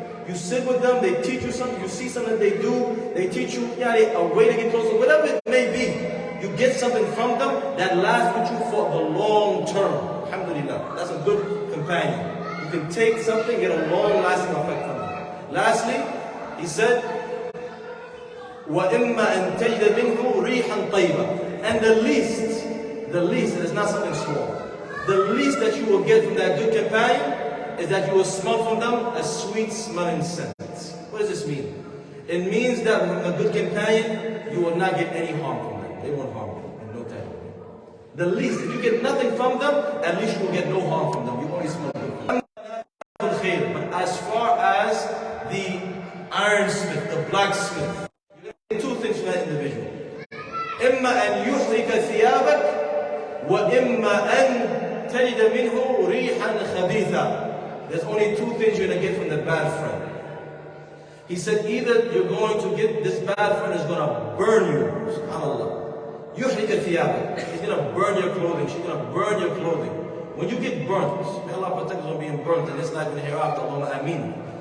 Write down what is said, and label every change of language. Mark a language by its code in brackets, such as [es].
[en] You sit with them, they teach you something, you see something they do, they teach you a way to get closer, whatever it may be. You get something from them that lasts with you for the long term. Alhamdulillah, that's a good companion. You can take something, get a long-lasting effect from it. Lastly, he said, [ar] وَإِمَّا أَن تَجِدَ مِنْهُ رِيحًا طَيِّبًا. [en] And the least, it is not something small. The least that you will get from that good companion is that you will smell from them a sweet smelling scent. What does this mean? It means that from a good companion, you will not get any harm from them. They won't harm you in no type of way. The least, if you get nothing from them, at least you will get no harm from them. You only smell good. But as far as the ironsmith, the blacksmith, you get two things from that individual. [ar] إِمَّا أَن يُحْرِكَ ثِيَابَكَ وَإِمَّا أَن تَجِدَ مِنْهُ رِيحًا خَبِيثًا. [en] There's only two things you're going to get from the bad friend. He said either you're going to get, this bad friend is going to burn you, subhanAllah. [ar] يُحْرِقَ ثِيَابَكَ. [en] He's going to burn your clothing. She's going to burn your clothing. When you get burnt, may Allah protect us from being burnt in this life and hereafter. Allahumma ameen.